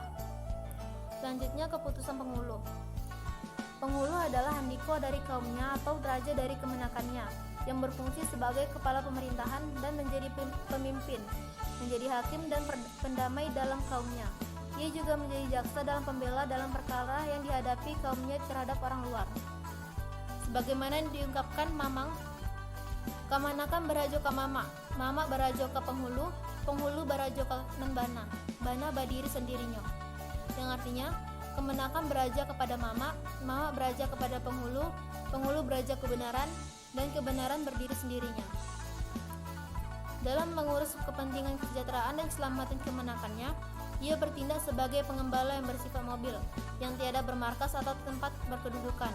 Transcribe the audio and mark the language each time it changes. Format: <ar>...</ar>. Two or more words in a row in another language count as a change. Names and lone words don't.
<id>Selanjutnya, keputusan penghulu. Penghulu adalah handiko dari kaumnya atau raja dari kemenakannya, yang berfungsi sebagai kepala pemerintahan dan menjadi pemimpin, menjadi hakim dan pendamai dalam kaumnya. Ia juga menjadi jaksa dalam pembela dalam perkara yang dihadapi kaumnya terhadap orang luar. Sebagaimana yang diungkapkan Mamang,</id> <min>kamanakan berajo ka mama, mama berajo ka penghulu, penghulu berajo ka bana, bana badiri sendirinya.</min> <id>Yang artinya, kemenakan beraja kepada mama, mama beraja kepada penghulu, penghulu beraja kebenaran, dan kebenaran berdiri sendirinya. Dalam mengurus kepentingan kesejahteraan dan keselamatan kemenakannya, ia bertindak sebagai pengembala yang bersifat mobil, yang tiada bermarkas atau tempat berkedudukan.</id>